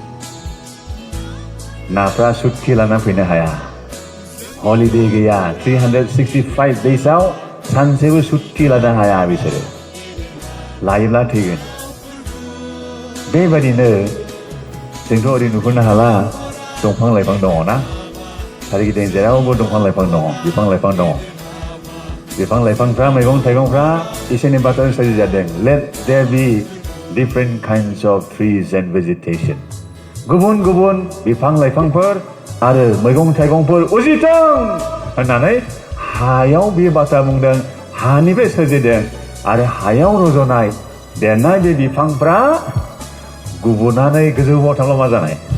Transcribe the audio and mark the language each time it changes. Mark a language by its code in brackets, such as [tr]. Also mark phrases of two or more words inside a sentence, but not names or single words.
[brx] नाफ्रा सुक्ति लाना फैनो हाया हलिडे गैया 365 डेजआव सानसेबो सुक्ति लानो हाया बिसोरो लायोब्ला थैगोन बेबायदिनो जोंथ' ओरै नुहुरनो हाला दंफां लाइफां दङ ना सोरगिदिं जेरावबो दंफां लाइफां दङ बिफां लाइफां दङ बिफां लाइफांफ्रा मैगं थाइगंफ्रा इसोरनि बाथ्राजों सोरजिजादों [en] let there be different kinds of trees and vegetation [brx] गुबुन गुबुन बिफां लाइफांफोर आरो मैगं थाइगंफोर उजिथों होननानै हायाव बे बाथ्रा बुंदों हानिफ्राय सोरजिदों आरो हायाव रज'नाय देरनाय बे बिफांफ्रा गुबुनानै गोजौआव थांब्ला मा जानाय